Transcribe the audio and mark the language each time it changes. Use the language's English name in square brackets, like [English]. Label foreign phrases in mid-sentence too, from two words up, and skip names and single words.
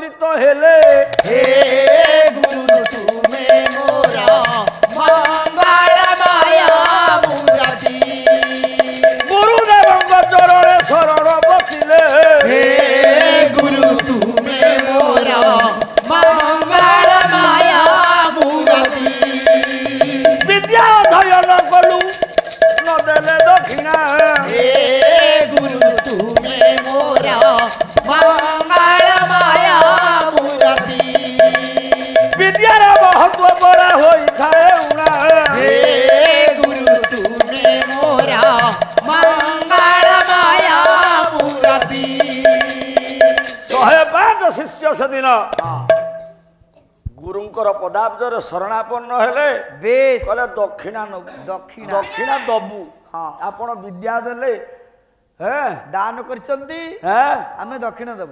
[Odia] ହେଲେ ହେ ଗୁରୁ ତୁମେ ମୋର ମଙ୍ଗଳ ମାୟା ମୂର୍ତ୍ତି ଗୁରୁଦେବଙ୍କ ଚରଣେ ଶରଣ ବସିଲେ ହେ ଗୁରୁ ତୁମେ ମୋର ମଙ୍ଗଳ ମାୟା ମୂର୍ତ୍ତି ବିଦ୍ୟା ଅଧ୍ୟୟନ କଲୁ ନଦେଲେ ଦକ୍ଷିଣା ହେ ଗୁରୁ ତୁମେ ମୋର ମଙ୍ଗଳ ମାୟା ମୂର୍ତ୍ତି ବିଦ୍ୟାର ମହତ୍ଵ ବଡ ହୋଇଥାଏ ଉଣା ହେ ଗୁରୁ ତୁମେ ମୋର ମଙ୍ଗଳ ମାୟା ମୂର୍ତ୍ତି 105 ଶିଷ୍ୟ ସେଦିନ ଗୁରୁଙ୍କର ପଦାବ୍ଜରେ ଶରଣାପନ୍ନ ହେଲେ ବେଶ କହିଲେ ଦକ୍ଷିଣା ନବୁ ଦକ୍ଷିଣା ଦକ୍ଷିଣା ଦବୁ ହଁ। ଆପଣ ବିଦ୍ୟା ଦେଲେ ଦାନ କରିଛନ୍ତି ଆମେ ଦକ୍ଷିଣ ଦେବୁ